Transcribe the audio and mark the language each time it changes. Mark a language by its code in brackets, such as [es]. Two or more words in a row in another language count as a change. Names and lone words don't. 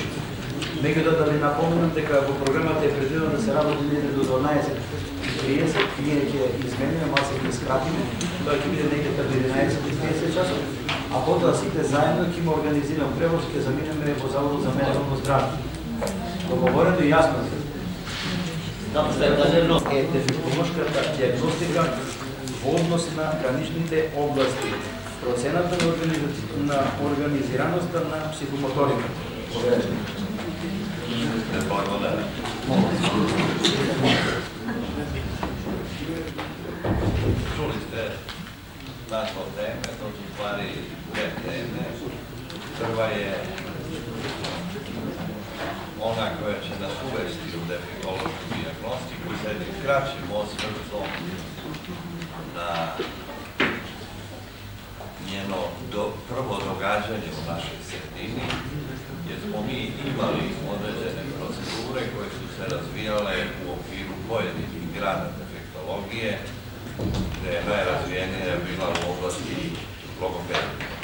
[mk] Меѓутоа да ви напоменам дека во програмата е предвидено да се работи негде до 12:30, ние ќе измениме, малку ќе скратиме, тоа ќе биде негде до 11:30 часот, а потоа сите заедно ќе има организиран превоз, ќе заминеме во Заводот за ментално здравје. Договорено и јасно е дефектолошката диагностика во однос на граничните области, процената на организираноста на психомоторика. [sr] Čuli ste naslov teme, to su stvari dve teme. Prva je ona koja će nas uvesti u defektološku dijagnostiku sa jednim kraćim osvrtom na njeno prvo događanje u našoj sredini, jer smo mi imali određene procedure koje su se razvijale u okviru pojedinih grana defektologije, gde je najrazvijenija bila u oblasti logopedije.